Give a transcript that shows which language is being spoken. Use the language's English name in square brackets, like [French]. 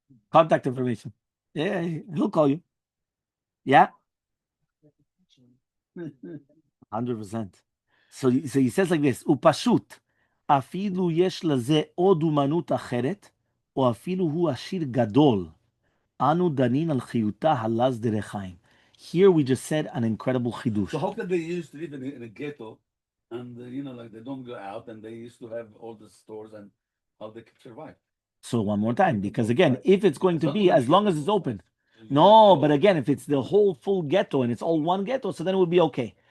[English] Contact information. Yeah, he'll call you. Yeah. 100%. [Hebrew] So he says like this, ופשוט, אפילו יש לזה עוד אומנות אחרת, או אפילו הוא עשיר גדול, אנו דנין על חיותה הלז דרך חיים. [English] Here we just said an incredible chidush. So how can they used to live in a ghetto and like they don't go out and they used to have all the stores and how they could survive? So one more time, because again, if it's going to be as long as it's open. No, but again, if it's the whole full ghetto and it's all one ghetto, so then it would be okay.